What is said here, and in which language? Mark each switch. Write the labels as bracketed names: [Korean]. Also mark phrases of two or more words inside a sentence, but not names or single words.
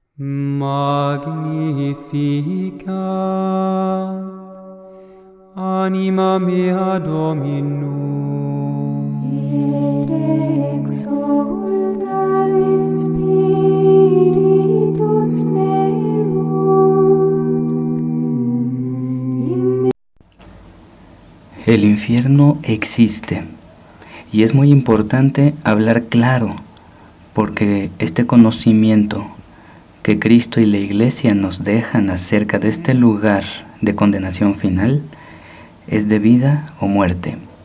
[Latin] Magnificat anima mea Dominum, et exsulta in spiritus meus. [Spanish] El infierno existe y es muy importante hablar claro, porque este conocimiento que Cristo y la Iglesia nos dejan acerca de este lugar de condenación final es de vida o muerte.